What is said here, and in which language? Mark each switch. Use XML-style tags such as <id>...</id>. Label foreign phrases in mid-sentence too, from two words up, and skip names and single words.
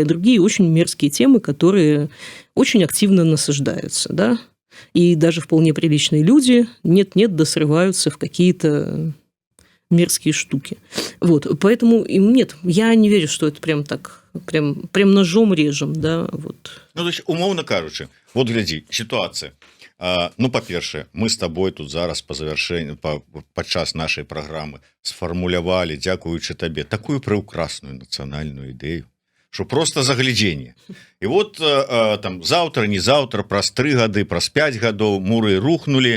<ru>Другие очень мерзкие темы, которые очень активно насаждаются, да. И даже вполне приличные люди нет-нет, да срываются в какие-то мерзкие штуки. Вот. Поэтому нет, я не верю, что это прям так, прям ножом режем. Да? Вот. Ну, то есть,</ru> <uk>умовно кажучи, вот гляди, ситуація.</uk> <be>Ну, па-першае, мы з табой тут зараз падчас нашай праграмы сфармулявалі, дзякуючы табе, такую прыўкрасную нацыянальную ідэю,</be> <ru>что просто</ru> <be>заглядзенне. І вот там заўтра, не заўтра, праз 3 гады, праз 5 гадоў муры рухнули.</be>